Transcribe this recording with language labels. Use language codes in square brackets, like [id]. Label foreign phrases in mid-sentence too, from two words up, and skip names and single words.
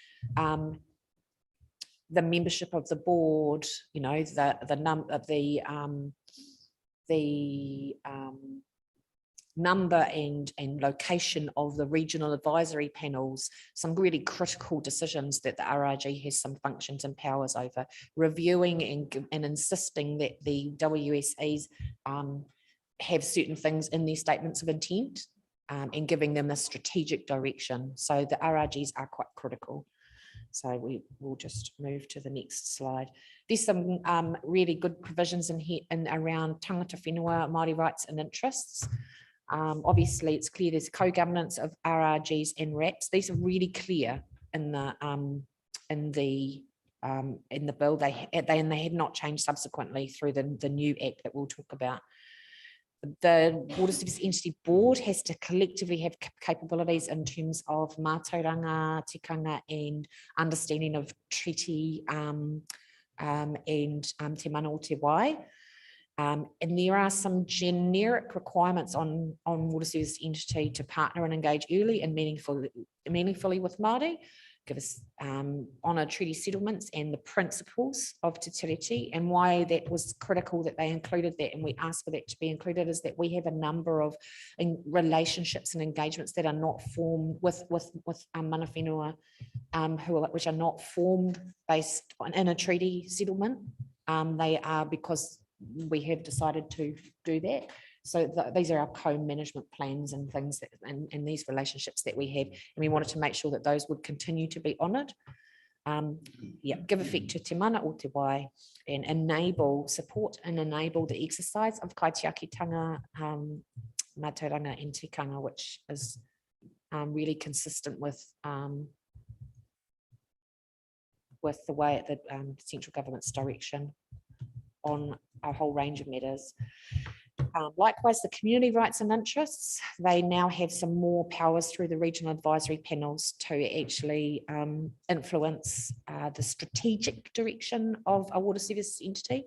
[en] the membership of the board, the number and location of the regional advisory panels, some really critical decisions that the RRG has some functions and powers over, reviewing and insisting that the WSEs have certain things in their statements of intent and giving them a strategic direction. So the RRGs are quite critical. So we will just move to the next slide. There's some really good provisions in here and around [mi] tangata whenua, [en] Māori rights and interests. Obviously, it's clear there's co-governance of RRGs and RAPs. These are really clear in the bill. They had not changed subsequently through the new act that we'll talk about. The Water Service Entity Board has to collectively have capabilities in terms of [mi] mātauranga, tikanga, [en] and understanding of treaty and [mi] te mana o te wai. [en] And there are some generic requirements on Water Service Entity to partner and engage early and meaningfully with Māori, give us honour treaty settlements and the principles of [mi] te tiriti. [en] And why that was critical that they included that, and we asked for that to be included, is that we have a number of relationships and engagements that are not formed with [mi] mana whenua, [en] which are not formed based in a treaty settlement. They are because we have decided to do that. So these are our co-management plans and things and these relationships that we have, and we wanted to make sure that those would continue to be honoured. give effect to [mi] te mana o te wai [en] and enable, support and enable the exercise of [mi] kaitiakitanga, mātauranga [en] and tikanga, which is really consistent with the way the central government's direction on a whole range of matters. Likewise, the community rights and interests, they now have some more powers through the regional advisory panels to actually influence the strategic direction of a water services entity.